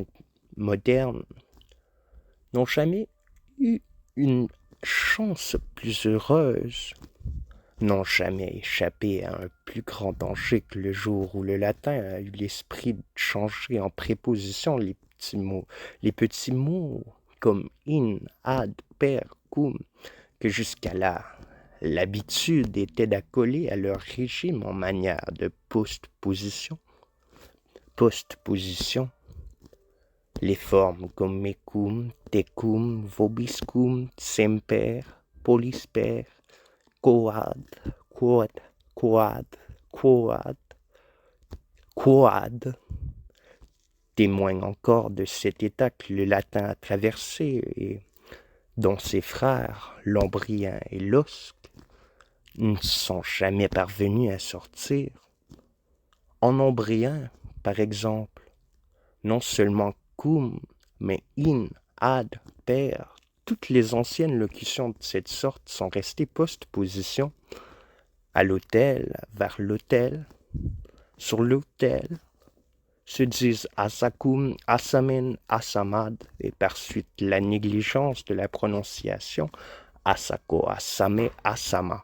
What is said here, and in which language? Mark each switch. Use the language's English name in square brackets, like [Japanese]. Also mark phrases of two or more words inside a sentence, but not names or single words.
[French] modernes n'ont jamais eu une chance plus heureuse, n'ont jamais échappé à un plus grand danger que le jour où le latin a eu l'esprit de changer en préposition les petits mots comme [Latin] in, ad, per, cum, [French] que jusqu'à là, l'habitude était d'accoler à leur régime en manière de postposition. Postposition, [Latin] les formes comme mecum, tecum, vobiscum, semper, polisper, quoad, quod, quad, quoad, quoad, [French] témoignent encore de cet état que le latin a traversé et dont ses frères, l'ombrien et l'osque, ne sont jamais parvenus à sortir. En ombrien, par exemple, non seulement cum, mais [Latin] in, ad, per, [French] toutes les anciennes locutions de cette sorte sont restées postpositions. À l'autel, vers l'autel, sur l'autel, se disent [Umbrian] asakum, asamen, asamad, [French] et par suite la négligence de la prononciation, [Umbrian] asako, asame, asama.